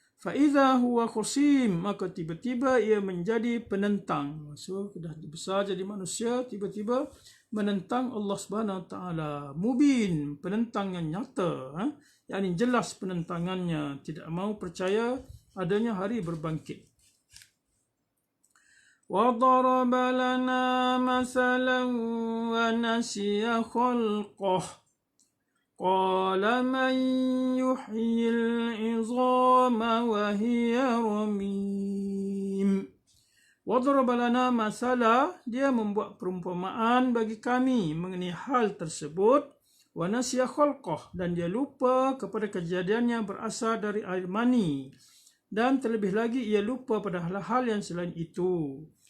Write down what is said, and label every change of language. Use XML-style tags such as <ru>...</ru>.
<ar>Fa'idha huwa khusim,</ar> <id>maka tiba-tiba ia menjadi penentang. So, sudah besar jadi manusia, tiba-tiba menentang Allah SWT. Mubin, penentang yang nyata, yakni jelas penentangannya, tidak mau percaya adanya hari berbangkit.</id> <ar>وَضَرَبَ لَنَا مَثَلًا وَنَسِيَ خَلْقَهُ قال من يحيي العظام وهي رميم. وضرب لنا مثلا,</ar> <id>dia membuat perumpamaan bagi kami mengenai hal tersebut.</id> <ar>Wa nasiya khalqah,</ar> <id>dan dia lupa kepada kejadiannya berasal dari air mani, dan terlebih lagi ia lupa pada hal-hal yang selain itu.</id>